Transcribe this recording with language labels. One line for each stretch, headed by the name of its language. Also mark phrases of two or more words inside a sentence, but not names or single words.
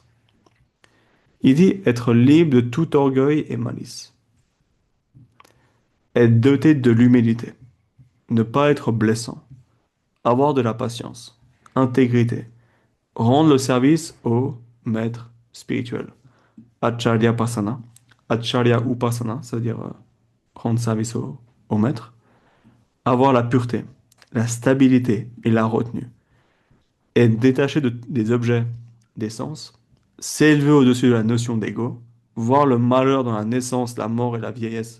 French: Il dit être libre de tout orgueil et malice, être doté de l'humilité, ne pas être blessant, avoir de la patience, intégrité, rendre le service au maître spirituel,
Sanskrit: acharya pasana, acharya upasana,
French: c'est-à-dire rendre service au maître, avoir la pureté, la stabilité et la retenue, être détaché des objets des sens, s'élever au-dessus de la notion d'ego, voir le malheur dans la naissance, la mort et la vieillesse.